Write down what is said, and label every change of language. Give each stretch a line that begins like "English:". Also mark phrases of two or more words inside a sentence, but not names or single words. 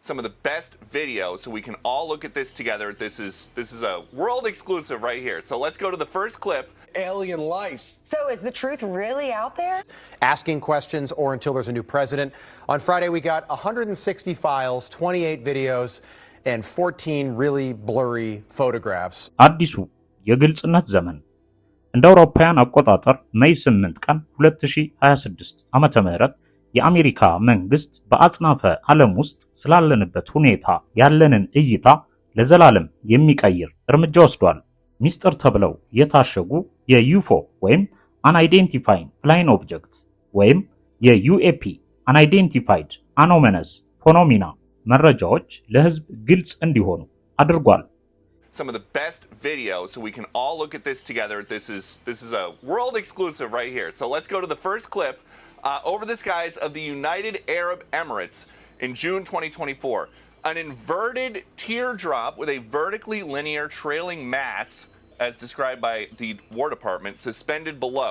English: some of the best video so we can all look at this together. This is a world exclusive right here. So let's go to the first clip. Alien life. So is the truth really out there? Asking questions or until there's a new president. On Friday, we got 160 files, 28 videos, and 14 really blurry photographs.
Amharic: አዲሱ የግልጽነት ዘመን እንደ አውሮፓውያን አቆጣጠር ሜይ 8 ቀን 2026 ዓመተ ምህረት የአሜሪካ መንግስት በአጽናፈ ዓለም ውስጥ ስላለንበት ሁኔታ ያለንን እይታ ለዘላለም የሚቀይር እርምጃ ወስዷል። ሚስጥር ተብለው የታሸጉ የዩፎ ወይም
English: unidentified flying object
Amharic: ወይም የዩኤፒ
English: unidentified anomalous phenomena
Amharic: መረጃዎች ለህዝብ ግልጽ እንዲሆኑ አድርጓል።
English: Some of the best video so we can all look at this together. This is a world exclusive right here. So let's go to the first clip. Over the skies of the United Arab Emirates in June 2024. An inverted teardrop with a vertically linear trailing mass, as described by the War Department, suspended below.